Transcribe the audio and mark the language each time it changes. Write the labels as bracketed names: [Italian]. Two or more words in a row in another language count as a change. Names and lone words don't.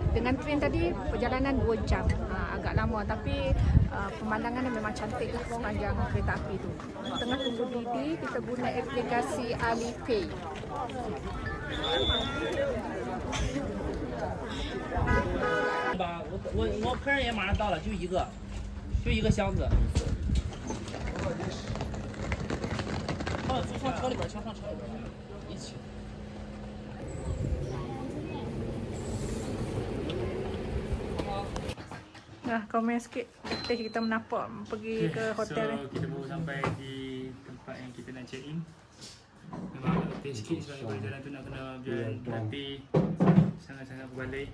[Malay] Dengan train tadi perjalanan 2 jam. Agak lama tapi pemandangannya memang cantik lah sepanjang kereta api tu. Tengah tunggu Didi, kita guna aplikasi Alipay. [Chinese] 我客人也马上到了，就一个箱子。上车里边，上车里边，一起。 [Malay] Nah, komen sikit. Kita menapak pergi ke hotel. So kita baru sampai di tempat yang kita nak [English] check in. [Malay] Memang agak letih sikit sebab perjalanan tu nak kena berjalan berhenti sangat-sangat berbaloi.